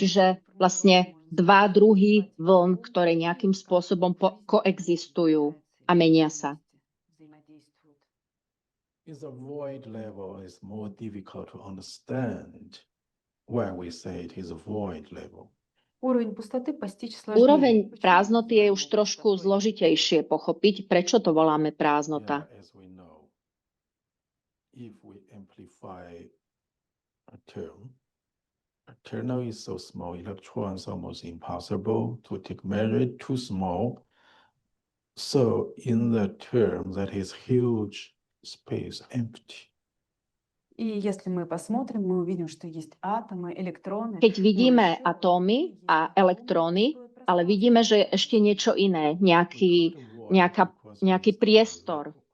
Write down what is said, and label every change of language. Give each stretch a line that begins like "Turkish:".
Slovak: Čiže vlastne dva druhy vln, ktoré nejakým spôsobom koexistujú a menia sa.
Russian: Взаимодействуют.
English: Is the void level is more difficult to understand when we say it is a void level.
Russian: Уровень пустоты постичь сложнее.
Slovak: Úroveň
Russian: Почему?
Slovak: prázdnoty je už trošku zložitejšie pochopiť, prečo to voláme prázdnota.
English: Yeah, as we know, if we amplify a term, kernel is so small, electrons almost impossible to take measure, too small. So in the term that is huge space empty.
Russian: И если мы посмотрим, мы увидим, что есть атомы, электроны.
Slovak: Keď vidíme atómy a elektróny, ale vidíme, že je ešte niečo iné, nejaký priestor.